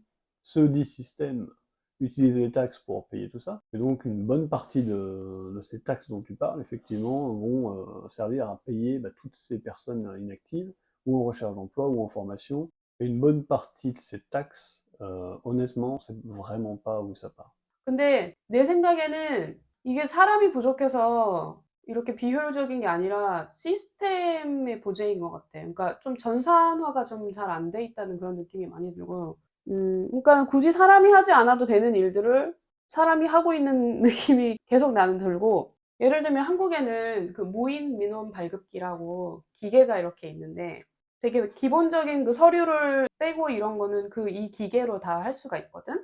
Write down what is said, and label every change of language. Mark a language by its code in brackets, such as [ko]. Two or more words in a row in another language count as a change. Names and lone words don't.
[fr] Ce dit système utiliser les taxes pour payer tout ça. Et donc une bonne partie de ces taxes dont tu parles, effectivement, vont servir à payer toutes ces personnes inactives, ou en recherche d'emploi, ou en formation. Et une bonne partie de ces taxes, honnêtement, c'est vraiment pas où ça part. [ko] 근데 내 생각에는 이게 사람이 부족해서 이렇게 비효율적인 게 아니라 시스템의 부재인 것 같아. 그러니까 좀 전산화가 좀 잘 안 돼 있다는 그런 느낌이 많이 들고, 그러니까 굳이 사람이 하지 않아도 되는 일들을 사람이 하고 있는 느낌이 계속 나는 들고, 예를 들면 한국에는 그 무인 민원 발급기라고 기계가 이렇게 있는데 되게 기본적인 그 서류를 떼고 이런 거는 그 이 기계로 다 할 수가 있거든.